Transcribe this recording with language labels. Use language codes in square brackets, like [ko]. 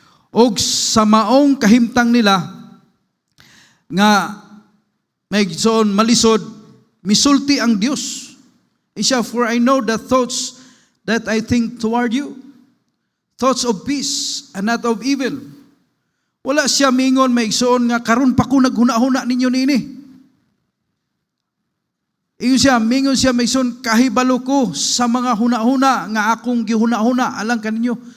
[ceb] O sa maong kahimtang nila, nga, maigsoon, malisod, misulti ang Diyos. [en] Isya, for I know the thoughts that I think toward you, thoughts of peace and not of evil. [ceb] Wala siya mingon maigsoon nga karon pa ko naghuna-huna ninyo niini. Iyon siya, mingon siya maigsoon, kahibalo ko sa mga huna-huna nga akong gihuna-huna alang kaninyo.